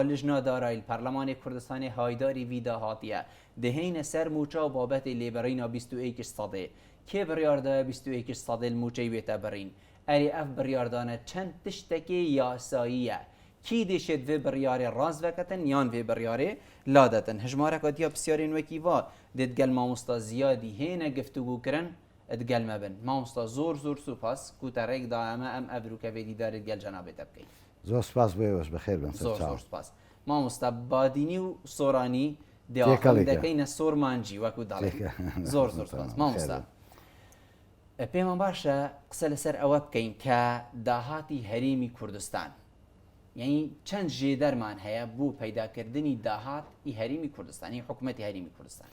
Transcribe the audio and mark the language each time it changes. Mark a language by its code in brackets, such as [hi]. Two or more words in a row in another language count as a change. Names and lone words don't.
[ku] lijna darayî Parlemanê Kurdistanê haydarî vî dahatiye dihêne ser mûça û babetê lêberîna 21 sedê kê biryar daye 21 sedê li mûçeyê wê te birîn erê ev biryardane çend tiştekê yasayî ye kî dêşet vê biryarê raz veketin yan vê biryarê ladetin hejmareka diya pisyarên wekî va dê gel mamosta Ziyadî hêne giftugû kirin gel me bin mamosta zor supas ku te rêk da em ev rûkevê dîdarê gel cenabê te bikey [ckb] زۆر سپاس بۆ ئێوەش بەخێر بن زۆر سپاس مامۆستا بادینی و سۆرانی دەکەینە سۆرمانجی وەکو دەڵێ زۆر سپاس مامۆستا پێمان باشە قسە لەسەر ئەوە بکەین کە داهاتی هەرێمی کوردستان یعنی چەند ژێدەرمان هەیە بۆ پەیداکردنی داهاتی هەرێمی کوردستانی حکوومەتی هەرێمی کوردستان